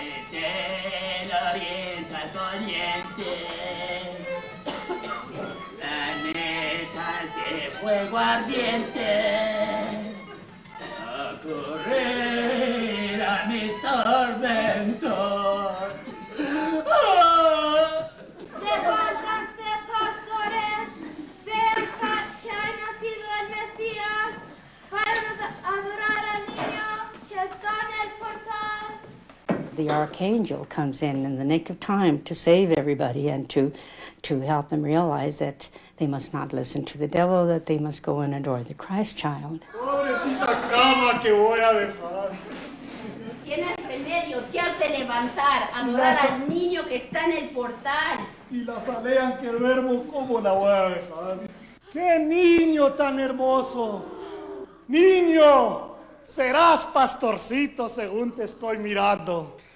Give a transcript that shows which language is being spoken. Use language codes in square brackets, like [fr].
[es] Desde el oriente al poniente, planetas de fuego ardiente, a correr a mis tormentos. Levántanse, pastores, vean que ha nacido el Mesías, para adorar al niño que está en el portal. [en] The archangel comes in the nick of time to save everybody and to help them realize that they must not listen to the devil, that they must go and adore the Christ child. [es] Pobrecita cama que voy a dejar. Tienes remedio, te has de levantar, adorar al niño que está en el portal. Y la salean que duermo, ¿cómo la voy a dejar? ¡Qué niño tan hermoso! ¡Niño! Serás pastorcito según te estoy mirando.